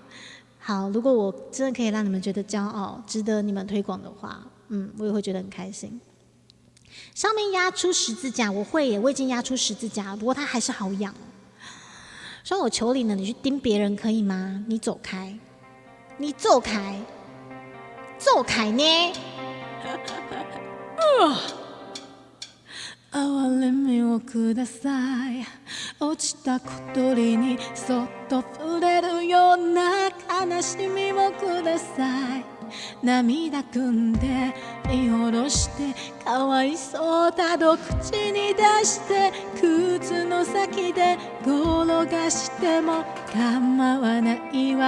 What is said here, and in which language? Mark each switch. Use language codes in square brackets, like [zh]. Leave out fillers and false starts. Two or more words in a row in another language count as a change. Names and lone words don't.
[zh] 好，如果我真的可以让你们觉得骄傲，值得你们推广的话，我也会觉得很开心。上面压出十字架，我会耶，我已经压出十字架，不过它还是好痒哦。说我求你了，你去盯别人可以吗？你走开，你走开，走開ね。 [ja] 哀れみをください。落ちた小鳥にそっと触れるような悲しみをください。涙ぐんで見下ろしてかわいそうだと口に出して靴の先で転がしても構わないわ。